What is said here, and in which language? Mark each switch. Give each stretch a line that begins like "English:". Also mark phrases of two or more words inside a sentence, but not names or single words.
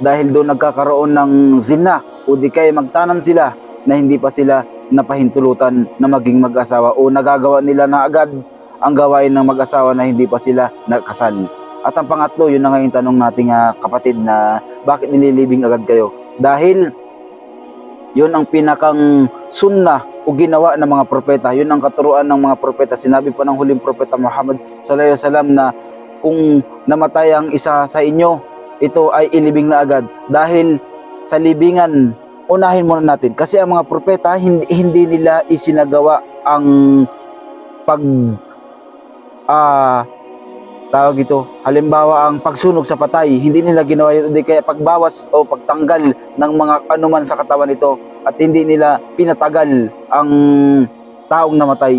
Filipino: Dahil doon nagkakaroon ng zina o di kaya magtanan sila na hindi pa sila napahintulutan na maging mag-asawa o nagagawa nila na agad ang gawain ng mag-asawa na hindi pa sila nakasal. At ang pangatlo, yun na nga yung tanong nating kapatid na bakit nililibing agad kayo? Dahil yun ang pinakang sunnah o ginawa ng mga propeta. Yun ang katuruan ng mga propeta. Sinabi pa ng huling propeta Muhammad
Arabic: صلى الله عليه وسلم
Filipino: na kung namatay ang isa sa inyo, ito ay ilibing na agad. Dahil sa libingan, unahin muna natin. Kasi ang mga propeta, hindi nila isinagawa ang tawag ito, halimbawa ang pagsunog sa patay, hindi nila ginawa yun, hindi kaya pagbawas o pagtanggal ng mga anuman sa katawan nito at hindi nila pinatagal ang taong namatay.